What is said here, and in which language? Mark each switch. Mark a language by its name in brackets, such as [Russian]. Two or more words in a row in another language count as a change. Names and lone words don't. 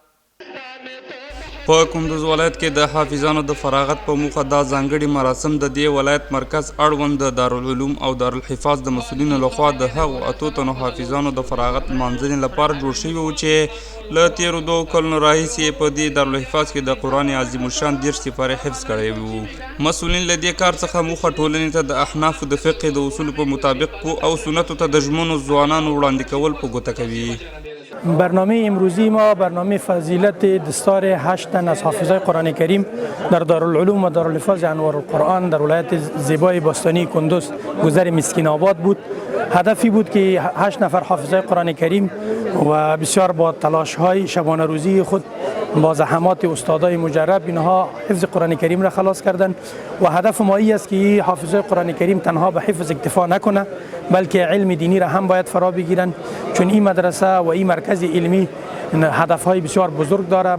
[Pashto] په کندوز ولایت کې د حافظانو د فراغت په موخه دا ځانګړي مراسم د دې ولایت مرکز اړوند د دارالعلوم او دارالحفاظ د مسؤلینو لخوا د هغو 8 تنو حافظانو د فراغت لمانځنې لپاره جوړ شوي وو چې له تیرو 2 کلونو راهیسې په دې دارالحفاظ کې د قرآن عظیم الشان 10 سپارې حفظ کړی وو. مسؤلین له دې کار څخه موخه ټولنې ته د احنافو د فقه د اصولو په مطابق او سنتو ته د ژمنو ځوانانو وړاندې کول په ګوته کوي. [Persian] برنامه امروزی ما برنامه فضیلت دستار 8 تن از حافظای قرآن کریم در دارالعلوم و دارالحفاظ انوار القرآن در ولایت زیبای باستانی کندوز گذر مسکین آباد بود. هدفی بود که 8 نفر حافظای قرآن کریم و بسیار با تلاش های شبانه روزی خود با زحمات استادای مجرب اینها حفظ قرآن کریم را خلاص کردند و هدف ما ای است که حافظای قرآن کریم تنها به حفظ اکتفا نکنه بلکه علم دینی را هم باید فرا بگیرن، چون این مدرسه و این مرکز علمی هدفهای بسیار بزرگ داره.